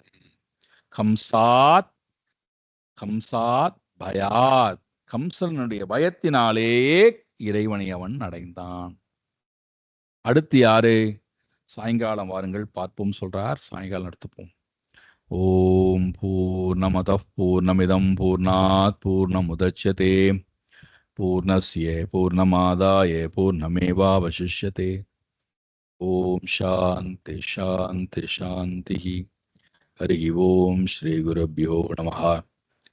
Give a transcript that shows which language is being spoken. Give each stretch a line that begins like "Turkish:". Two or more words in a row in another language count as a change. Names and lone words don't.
Sanskrit: कंसात् कंसात् भयात्,
Tamil: கம்சனுடைய பயத்தினாலே இறைவனை அவன் அடைந்தான். அடுத்து யாரு? சாயங்காலம் வாருங்கள் பார்ப்போம் சொல்றார். சாயங்காலம் எடுத்துப்போம்.
Sanskrit: ओम् पूर्णमदः पूर्णमिदम् पूर्णात् पूर्णमुदच्यते पूर्णस्य पूर्णमादाय पूर्णमेवावशिष्यते. ओम् शान्ति शान्ति शान्ति. हरि ओम् श्री गुरुभ्यो नमः.